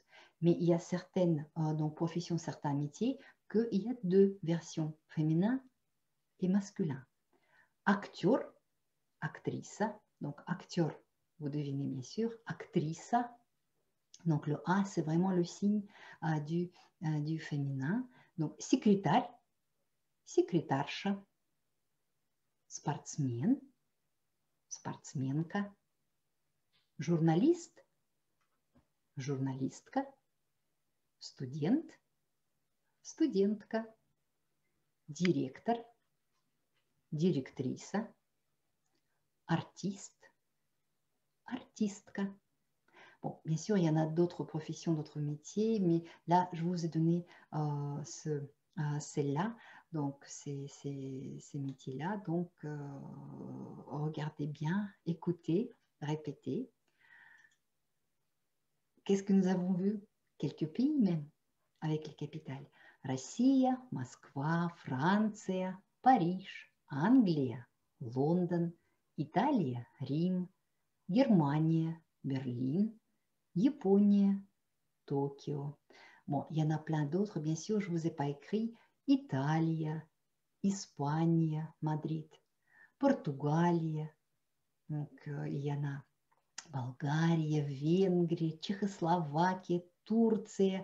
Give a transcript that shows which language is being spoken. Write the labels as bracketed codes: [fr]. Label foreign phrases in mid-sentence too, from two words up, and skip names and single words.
[fr] Mais il y a certaines donc, professions, certains métiers, qu'il y a 2 versions, féminin et masculin. Acteur, actrice. Donc, acteur, vous devinez bien sûr. Actrice. Donc, le A, c'est vraiment le signe du féminin. Donc, secrétaire, secrétaire. [ru] Спортсмен, спортсменка, журналист, журналистка, студент, студентка, директор, директриса, артист, артистка. [fr] Bon, bien sûr, il y en a d'autres professions, d'autres métiers, mais là, je vous ai donné celle-là. Donc, ces métiers-là. Donc, regardez bien, écoutez, répétez. Qu'est-ce que nous avons vu? Quelques pays même, avec les capitales. [ru] Россия, Москва, Франция, Париж, Англия, Лондон, Италия, Рим, Германия, Берлин, Япония, [fr] Tokyo. Bon, il y en a plein d'autres, bien sûr, je ne vous ai pas écrit. Italia, Espagne, Madrid, Portugalie, donc il y en a Bulgarie, Венгрия, Tchécoslovaquie, Turquie.